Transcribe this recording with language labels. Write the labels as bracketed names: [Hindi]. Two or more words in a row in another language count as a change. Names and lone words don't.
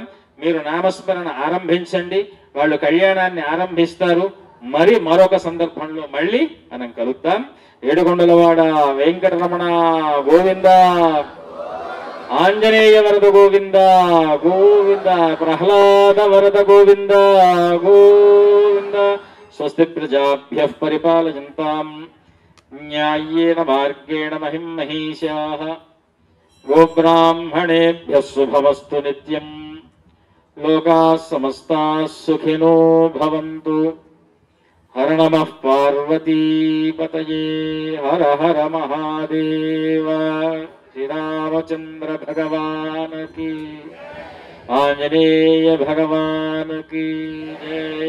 [Telugu] మీరు నామస్మరణ ఆరంభించండి. వాళ్ళు కళ్యాణాన్ని ఆరంభిస్తారు. మరి మరొక సందర్భంలో మళ్ళీ మనం కలుద్దాం. ఏడుకొండలవాడ వెంకటరమణ గోవింద, ఆంజనేయ వరద గోవింద గోవింద, ప్రహ్లాద వరద గోవింద గోవింద. [Sanskrit] స్వస్తి ప్రజాభ్యః పరిపాలయంతాం న్యాయేన మార్గేణ మహిం మహీషాః. గోబ్రాహ్మణేభ్యః శుభమస్తు నిత్యం. లోకాః సమస్తాః సుఖినో భవంతు. హర నమః పార్వతీపతయే. [Hindi] हर हर महादेव. श्रीरामचंद्र भगवान की, आंजनेय भगवान की जय.